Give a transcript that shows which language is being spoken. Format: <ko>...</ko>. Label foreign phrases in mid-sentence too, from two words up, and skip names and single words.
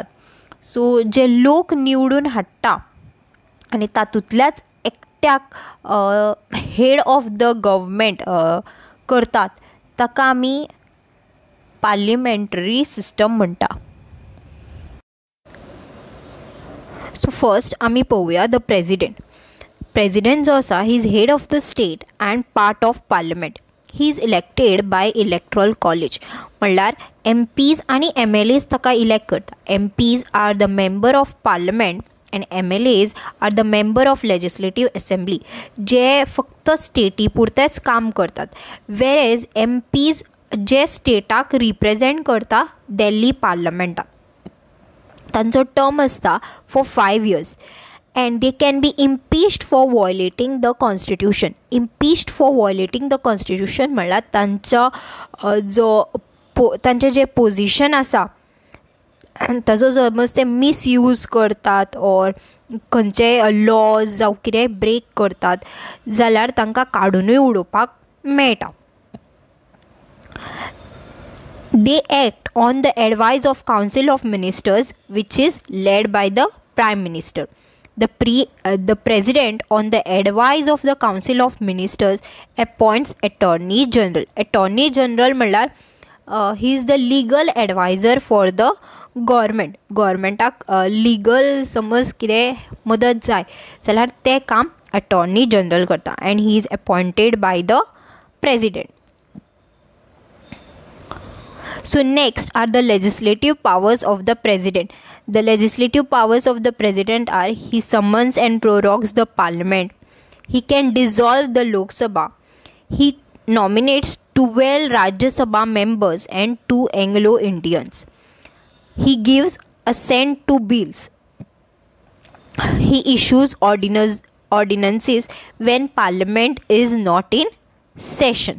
<kok>सो जे लोक निवडून हाडटा आनी तातूंतल्याच एकट्याक</kok> <en>head of the government</en> <kok>करतात, ताका आमी</kok> <en>parliamentary system</en> <kok>म्हणटा. सो फर्स्ट आमी पळोवया</kok> <en>the president. प्रेजिडेंट</en> <kok>जो आसा,</kok> <en>he is head of the state and part of parliament. he is elected by electoral college,</en> <kok>म्हणल्यार MPs आणि MLAs ताका इलेक्ट करता.</kok> <en>MPs are the member of parliament and MLAs are the member of legislative assembly,</en> <kok>जे फक्त स्टेटी पुरतेच काम करतात. वेरेज MPs जे स्टेटाक रिप्रेझेंट करता दिल्ली पार्लमेंटाक, तांचो टर्म आसता</kok> <en>for 5 years. And they can be impeached for violating the constitution. Impeached for violating the constitution</en> <kok>म्हणल्यार तांचे जे पोजिशन आसा ताजो समज ते मिसयूज करतात ऑर खंयचे लॉज जावं कितें ब्रेक करतात जाल्यार तांकां काडूनय उडोवपाक मेळटा.</kok> <en>They act on the advice of Council of Ministers, which is led by the Prime Minister. The President, on the advice of the Council of Ministers, appoints Attorney General. Attorney General म्हणल्यार he is the legal advisor for the government.</en> <kok>गव्हर्मेंटाक लिगल समज कितें मदत जाय जाल्यार तें काम Attorney General करता,</kok> <en>and he is appointed by the President. So next are the legislative powers of the president. The legislative powers of the president are: he summons and prorogues the parliament, he can dissolve the Lok Sabha, he nominates 12 Rajya Sabha members and 2 Anglo-Indians, he gives assent to bills, he issues ordinances when parliament is not in session.</en>